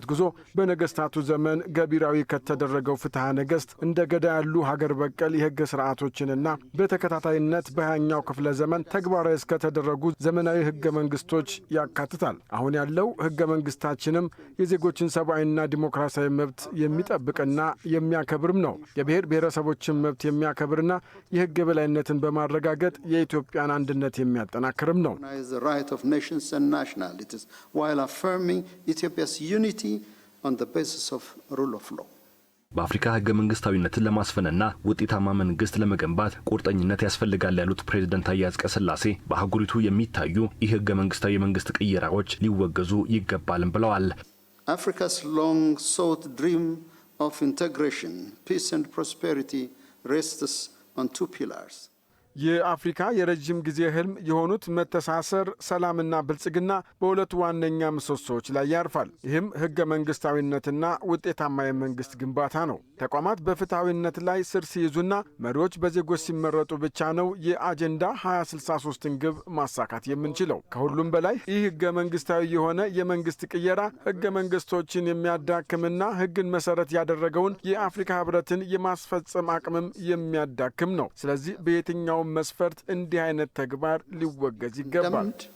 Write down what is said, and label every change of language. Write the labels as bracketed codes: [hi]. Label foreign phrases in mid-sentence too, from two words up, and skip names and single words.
[am] ጉዞ በነገስታቱ ዘመን ገቢራዊ ከተደረገው ፍትሐ ነገሥት እንደ ገዳ ያሉ ሀገር በቀል የህግ ስርዓቶችንና በተከታታይነት በ20ኛው ክፍለ ዘመን ተግባራዊ እስከተደረጉ ዘመናዊ ህገ መንግስቶች ያካትታል። አሁን ያለው ህገ መንግስታችንም የዜጎችን ሰብአዊና ዲሞክራሲያዊ መብት የሚጠብቅና የሚያከብርም ነው። የብሔር ብሔረሰቦችን መብት የሚያከብርና የህግ የበላይነትን በማረጋገጥ የኢትዮጵያን አንድነት የሚያጠናክርም ነው። [en] The right of nations and nationalities while affirming Ethiopia's unity on the basis of rule of law. [am] በአፍሪካ ህገ መንግስታዊነትን ለማስፈንና ውጤታማ መንግስት ለመገንባት ቁርጠኝነት ያስፈልጋል ያሉት ፕሬዝዳንት ታዬ አጽቀሥላሴ በአህጉሪቱ የሚታዩ ይህ ህገ መንግስታዊ የመንግስት ቅየራዎች ሊወገዙ ይገባልም ብለዋል። [en] Africa's long sought dream of integration, peace and prosperity rests on two pillars. [am] የአፍሪካ የረጅም ጊዜ ህልም የሆኑት መተሳሰር፣ ሰላምና ብልጽግና በሁለቱ ዋነኛ ምሰሶዎች ላይ ያርፋል። ይህም ህገ መንግስታዊነትና ውጤታማ የመንግስት ግንባታ ነው። ተቋማት በፍትሐዊነት ላይ ስር ሲይዙና መሪዎች በዜጎች ሲመረጡ ብቻ ነው የአጀንዳ 2063ን ግብ ማሳካት የምንችለው። ከሁሉም በላይ ይህ ህገ መንግስታዊ የሆነ የመንግስት ቅየራ ህገ መንግስቶችን የሚያዳክምና ህግን መሰረት ያደረገውን የአፍሪካ ህብረትን የማስፈጸም አቅምም የሚያዳክም ነው። ስለዚህ በየትኛው መስፈርት እንዲህ አይነት ተግባር ሊወገዝ ይገባል።